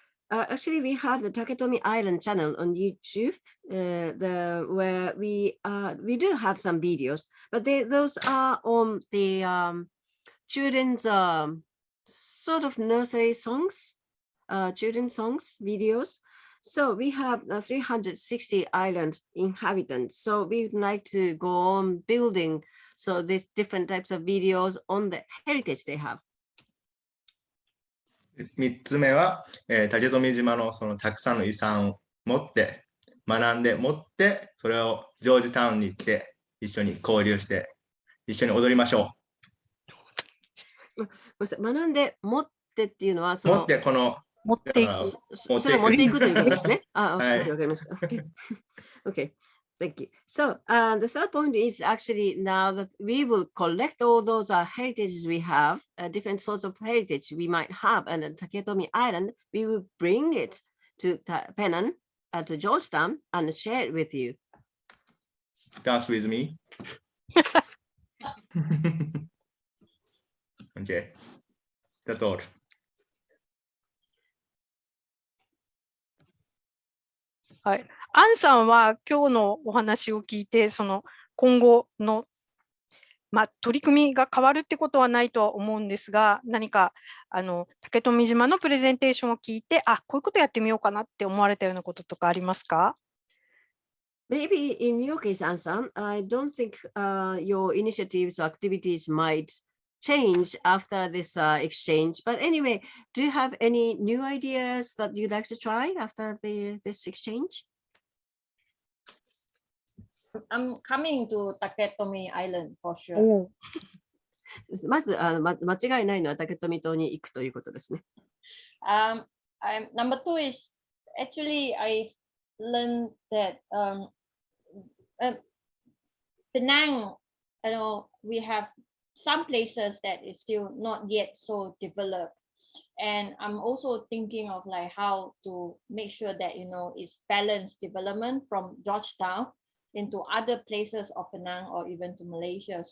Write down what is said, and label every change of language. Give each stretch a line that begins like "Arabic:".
English: Actually, we have the Taketomi Island channel on YouTube, where we do have some videos, but those are on the children's sort of nursery songs, children's songs videos. So we have 360 island inhabitants. So we would like to go on building these different types of videos on the heritage they have.
Japanese: 3つ目は、竹富島のそのたくさんの遺産を持って学んで持ってそれをジョージタウンに行って一緒に交流して一緒に踊りましょう。学んで持ってっていうのは持ってこの持っていく。それを持っていくということですね。わかりました。
English: Okay. Thank you. So the third point is actually now that we will collect all those heritages we have, different sorts of heritage we might have, and at Taketomi Island, we will bring it to Penang, to Georgetown, and share it with you. Dance with me. Okay. That's all.
Japanese: はい。アンさんは今日のお話を聞いて、今後の、取り組みが変わるってことはないとは思うんですが、何か竹富島のプレゼンテーションを聞いて、こういうことやってみようかなって思われたようなこととかありますか？
English: Maybe in your case, Ansan, I don't think your initiatives or activities might change after this exchange. But anyway, do you have any new ideas that you'd like to try after this exchange? I'm coming to Taketomi Island for sure. おー
Japanese: まず間違いないのは竹富島に行くということですね。
English: Number two is actually I learned that Penang, you know, we have some places that is still not yet so developed, and I'm also thinking of like how to make sure that it's balanced development from Georgetown into other places of Penang or even to Malaysia.